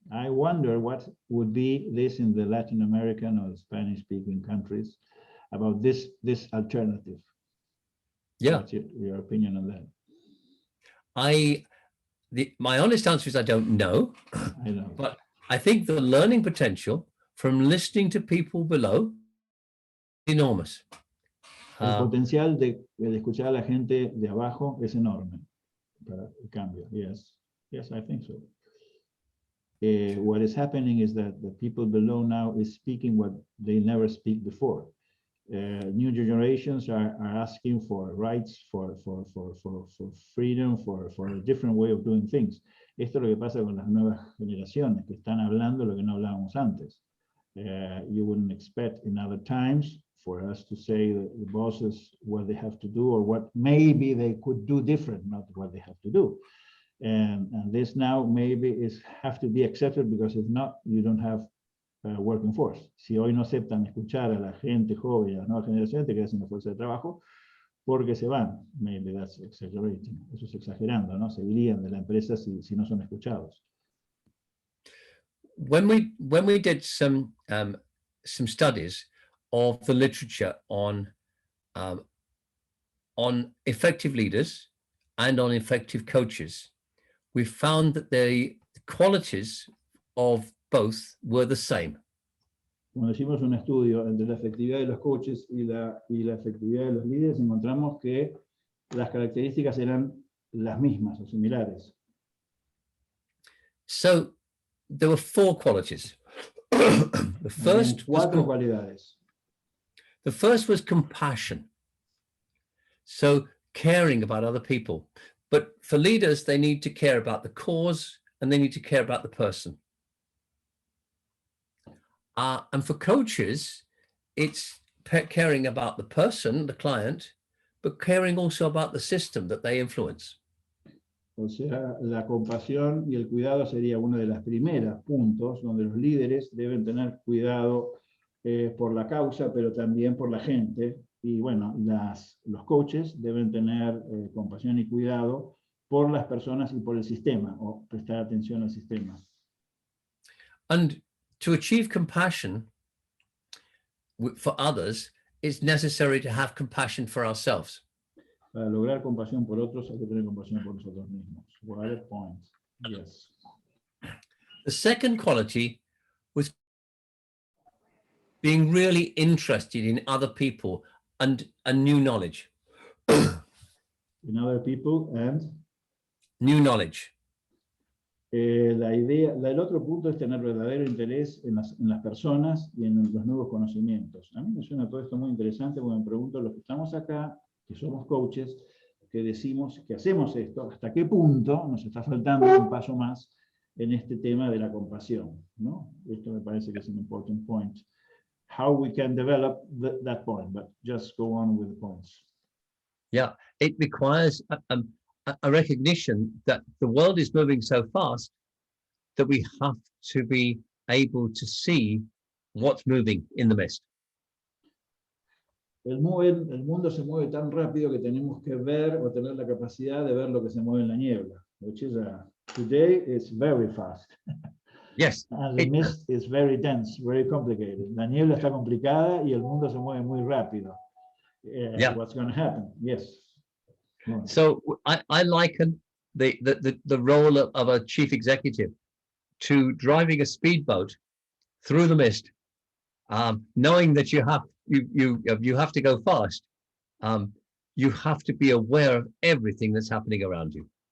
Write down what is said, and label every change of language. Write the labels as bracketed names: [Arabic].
[English] I wonder what would be this in the Latin American or Spanish-speaking countries about this alternative. Yeah. What's your opinion on that? My honest answer is I don't know. I know. But I think the learning potential from listening to people below, enormous. [Spanish] El potencial de escuchar a la gente de abajo es enorme para el cambio. [English] Yes, yes, I think so. What is happening is that the people below now is speaking what they never speak before. New generations are asking for rights, for freedom, for a different way of doing things. [Spanish] Esto es lo que pasa con las nuevas generaciones que están hablando lo que no hablábamos antes. [English] You wouldn't expect in other times for us to say the bosses what they have to do or what maybe they could do different, not what they have to do. And this now maybe have to be accepted because if not, you don't have a working force. [Spanish] Si hoy no aceptan escuchar a la gente joven, a las nuevas generaciones, te quedas sin la fuerza de trabajo porque se van. [English] Maybe that's exaggerating. [Spanish] Eso es exagerando, ¿no? Se irían de la empresa si no son escuchados. [English] When we did some studies of the literature on effective leaders and on effective coaches, we found that the qualities of both were the same. [Spanish] Cuando hicimos un estudio entre la efectividad de los coaches y la efectividad de los líderes, encontramos que las características eran las mismas o similares. [English] So there were 4 qualities. The first was [Spanish] Cuatro cualidades. [English] the first was compassion. So caring about other people. But for leaders, they need to care about the cause and they need to care about the person. And for coaches, it's caring about the person, the client, but caring also about the system that they influence. [Spanish] O sea, la compasión y el cuidado sería uno de los primeros puntos donde los líderes deben tener cuidado por la causa, pero también por la gente. Y bueno, los coaches deben tener compasión y cuidado por las personas y por el sistema, o prestar atención al sistema. [English] And to achieve compassion for others, it's necessary to have compassion for ourselves. [Spanish] Para lograr compasión por otros hay que tener compasión por nosotros mismos. [English] What a point. Yes. The second quality was being really interested in other people and new knowledge. In other people and New knowledge. [Spanish] el otro punto es tener verdadero interés en las personas y en los nuevos conocimientos. A mí me suena todo esto muy interesante porque me pregunto, los que estamos acá, que somos coaches, que decimos que hacemos esto, ¿hasta qué punto nos está faltando un paso más en este tema de la compasión? ¿No? Esto me parece que es un [English] important point. How we can develop that point, but just go on with the points. Yeah, it requires a recognition that the world is moving so fast that we have to be able to see what's moving in the mist. [Spanish] El mundo se mueve tan rápido que tenemos que ver o tener la capacidad de ver lo que se mueve en la niebla, [English] which is today it's very fast. Yes. And the mist is very dense, very complicated. [Spanish] La niebla está complicada y el mundo se mueve muy rápido. [English] Yeah. What's going to happen? Yes. So I liken the role of a chief executive to driving a speedboat through the mist, knowing that you have to go fast. You have to be aware of everything that's happening around you.